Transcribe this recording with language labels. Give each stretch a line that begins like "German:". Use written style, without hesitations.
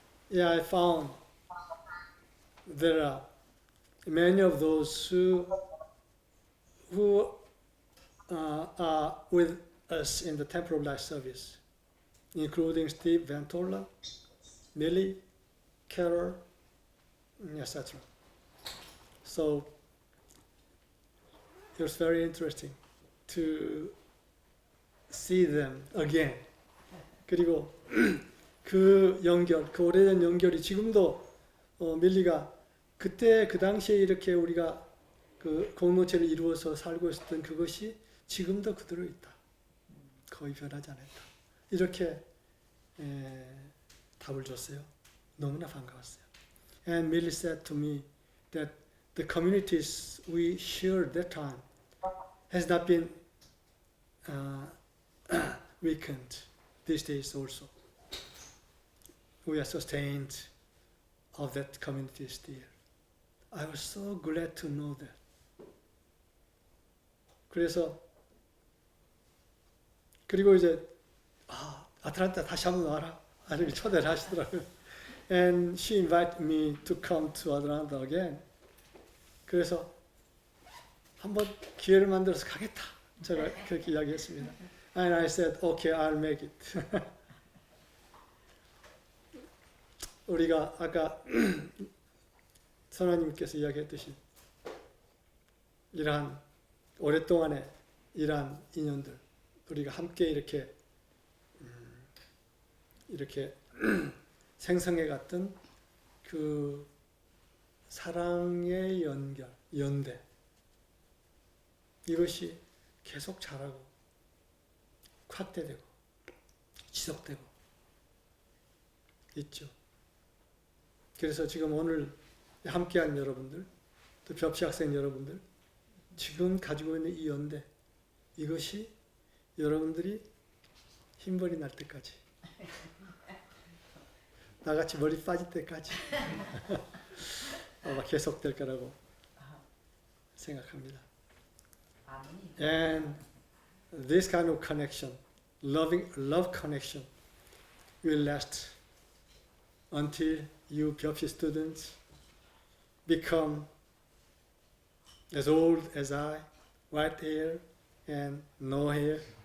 English: Yeah, I found there are many of those who are with us in the temporal life service, including Steve Ventola, Millie, Carol, etc. So it was very interesting to see them again.
Korean: 그리고 그 연결, 그 오래된 연결이 지금도 밀리가 그때 그 당시에 이렇게 우리가 그 공동체를 이루어서 살고 있었던 그것이 지금도 그대로 있다. 거의 변하지 않았다. 이렇게 답을 줬어요. 너무나 반가웠어요.
English: And Millie said to me that the communities we shared that time has not been weakened these days also. We are sustained of that community still. I was so glad to know that.
Korean: 그리고 이제 아틀란타 다시 한번 와라. 아니 초대를 하시더라고요.
English: And she invited me to come to Atlanta again.
Korean: 그래서 한번 기회를 만들어서 가겠다. 제가 그렇게 이야기했습니다.
English: And I said, okay, I'll make it.
Korean: 우리가 아까 선생님께서 이야기했듯이 이러한 오랫동안의 이러한 인연들 우리가 함께 이렇게 생성해 갔던 그 사랑의 연대 이것이 계속 자라고 확대되고 지속되고 있죠. 그래서 지금 오늘 함께한 여러분들, 또 벽시 학생 여러분들, 지금 가지고 있는 이 연대, 이것이 여러분들이 흰머리 날 때까지, 나같이 머리 빠질 때까지 아마 계속될 거라고 생각합니다.
English: And this kind of connection, love connection, will last until you 벽시 students become as old as I, white hair and no hair.